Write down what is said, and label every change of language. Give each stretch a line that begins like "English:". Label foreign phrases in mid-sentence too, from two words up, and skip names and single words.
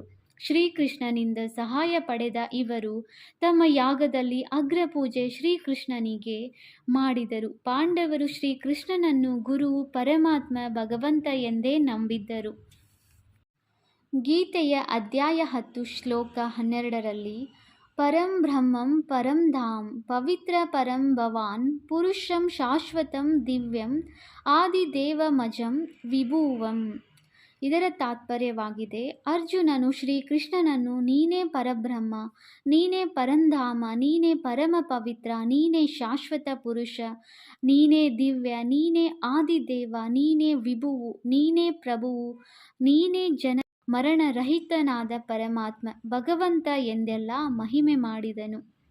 Kannada: ಶ್ರೀಕೃಷ್ಣನಿಂದ ಸಹಾಯ ಪಡೆದ ಇವರು ತಮ್ಮ ಯಾಗದಲ್ಲಿ ಅಗ್ರಪೂಜೆ ಶ್ರೀಕೃಷ್ಣನಿಗೆ ಮಾಡಿದರು. ಪಾಂಡವರು ಶ್ರೀಕೃಷ್ಣನನ್ನು ಗುರು, ಪರಮಾತ್ಮ, ಭಗವಂತ ಎಂದೇ ನಂಬಿದ್ದರು. ಗೀತೆಯ ಅಧ್ಯಾಯ 10 ಶ್ಲೋಕ 12ರಲ್ಲಿ
Sanskrit: ಪರಂ ಬ್ರಹ್ಮಂ ಪರಂ ಧಾಮ್ ಪವಿತ್ರ ಪರಂ ಭವಾನ್ ಪುರುಷಂ ಶಾಶ್ವತಂ ದಿವ್ಯಂ ಆದಿದೇವಮಜಂ ವಿಭುವಂ.
Kannada: ಇದರ ತಾತ್ಪರ್ಯವಾಗಿದೆ, ಅರ್ಜುನನು ಶ್ರೀಕೃಷ್ಣನನ್ನು ನೀನೇ ಪರಬ್ರಹ್ಮ, ನೀನೇ ಪರಂಧಾಮ, ನೀನೇ ಪರಮ ಪವಿತ್ರ, ನೀನೇ ಶಾಶ್ವತ ಪುರುಷ, ನೀನೇ ದಿವ್ಯ, ನೀನೇ ಆದಿದೇವ, ನೀನೇ ವಿಭುವು, ನೀನೇ ಪ್ರಭುವು, ನೀನೇ ಜನ ಮರಣರಹಿತನಾದ ಪರಮಾತ್ಮ ಭಗವಂತ ಎಂದೆಲ್ಲ ಮಹಿಮೆ ಮಾಡಿದನು.